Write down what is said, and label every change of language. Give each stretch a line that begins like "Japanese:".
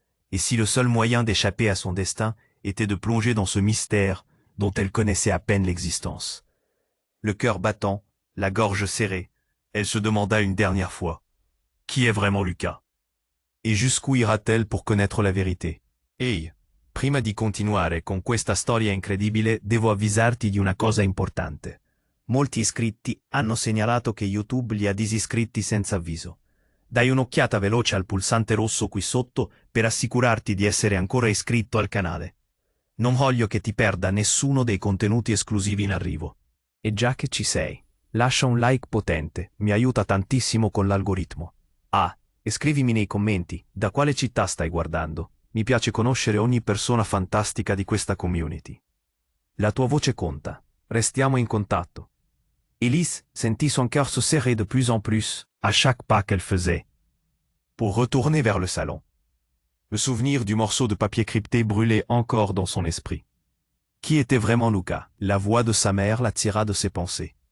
French: Et si le seul moyen d'échapper à son destin était de plonger dans ce mystère dont elle connaissait à peine l'existence? Le cœur battant, la gorge serrée, elle se demanda une dernière fois, qui est vraiment Lucas? Et jusqu'où ira-t-elle pour connaître la vérité?
Italian: Ehi, prima di continuare con questa storia incredibile devo avvisarti di una cosa importante. Molti iscritti hanno segnalato che YouTube li ha disiscritti senza avviso. Dai un'occhiata veloce al pulsante rosso qui sotto per assicurarti di essere ancora iscritto al canale. Non voglio che ti perda nessuno dei contenuti esclusivi in arrivo. E già che ci sei, lascia un like potente, mi aiuta tantissimo con l'algoritmo. Ah, e scrivimi nei commenti da quale città stai guardando. Mi piace conoscere ogni persona fantastica di questa community. La tua voce conta. Restiamo in contatto.
French: Élise sentit son cœur se serrer de plus en plus à chaque pas qu'elle faisait. Pour retourner vers le salon. Le souvenir du morceau de papier crypté brûlait encore dans son esprit. Qui était vraiment Lucas? La voix de sa mère l'attira de ses pensées.